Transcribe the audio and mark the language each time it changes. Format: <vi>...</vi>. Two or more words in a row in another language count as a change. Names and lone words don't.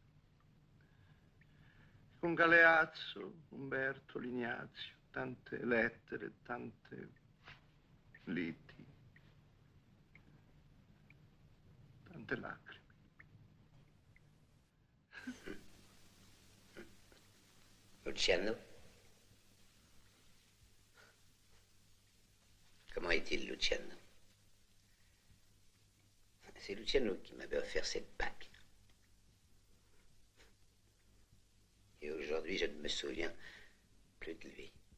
<it>Con Galeazzo, Umberto, Lignazio, tante lettere, tante liti, tante lacrime. Luciano?</it> <fr>Comment est-il, Luciano? C'est Luciano qui m'avait offert cette bague. Et aujourd'hui, je ne me souviens plus de lui.</fr>